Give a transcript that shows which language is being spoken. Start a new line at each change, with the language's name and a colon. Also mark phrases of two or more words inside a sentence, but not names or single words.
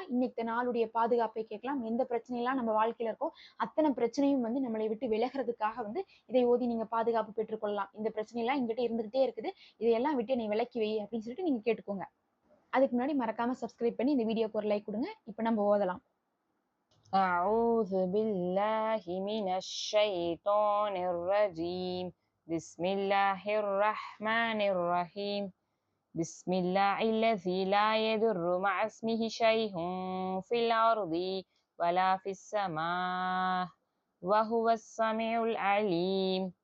Tamil: இன்னைக்கு நாளுடைய பாதுகாப்பை கேட்கலாம். எந்த பிரச்சனையெல்லாம் நம்ம வாழ்க்கையில இருக்கோ அத்தனை பிரச்சனையும் நம்மளை விட்டு விலகிறதுக்காக இதை ஓதி நீங்க பாதுகாப்பு பெற்றுக்கொள்ளலாம். இந்த பிரச்சனை எல்லாம் எங்கிட்ட இருந்துகிட்டே இருக்குது, இதையெல்லாம் விட்டு என்னை விலக்கி வை அப்படின்னு சொல்லிட்டு நீங்க கேட்டுக்கோங்க. அதுக்கு முன்னாடி மறக்காம சப்ஸ்கிரைப் பண்ணி இந்த வீடியோக்கு ஒரு லைக் கொடுங்க. இப்ப நம்ம ஓதலாம்.
Arabic: أعوذ بالله من الشيطان الرجيم. بسم الله الرحمن الرحيم. بسم الله الذي لا يضر مع اسمه شيء في الأرض ولا في السماء وهو السميع العليم.